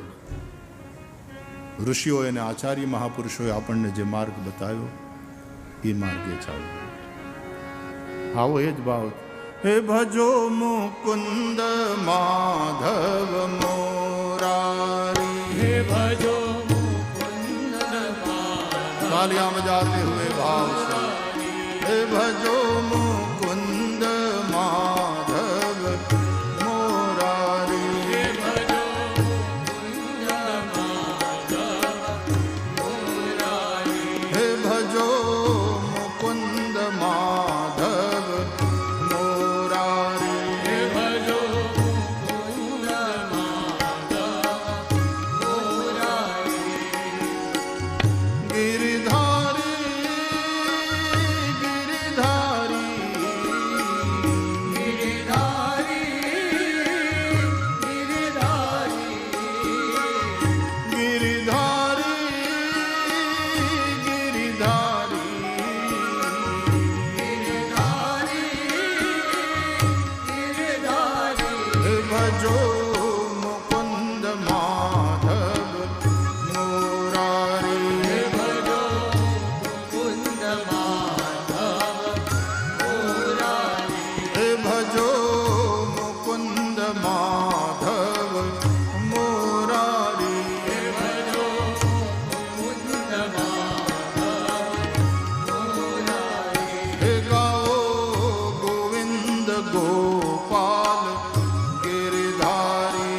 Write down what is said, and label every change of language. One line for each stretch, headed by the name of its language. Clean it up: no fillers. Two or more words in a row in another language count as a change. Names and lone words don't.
Gujarati: ઋષિઓએ અને આચાર્ય મહાપુરુષોએ આપણને જે માર્ગ બતાવ્યો એ માર્ગે ચાલો. આવો એ જ ભાવ. હે ભજો મુકુંદ માધવ મોરારી, હે ભજો મુકુંદ માધવ,
Hindi: तालियां बजाते हुए भाव से. हे भजो मुकुंद माधव मोरारी,
Gujarati: હે ભજો મુકુંદ માધવ મોરારી,
Hindi: हे भजो मुकुंद माधव मोरारी.
Gujarati: હે ભજો મુકુંદ માધવ મોરારી,
Hindi: गिरिधारी गिरिधारी
Gujarati: ગિરિધારી ગિરિધારી
Hindi: गिरिधारी गिरिधारी
Gujarati: ગિરિધારી
Hindi: हे भजो मुकुंद माधव मोरारी.
Gujarati: હે ભજો મુકુંદ માધવ મોરારી,
Hindi: हे भजो मुकुंद माधव मोरारी.
Gujarati: હે ભજો મુકુંદ માધવ મોરારી,
Hindi: हे गाओ गोविंद गोपाल गिरधारी.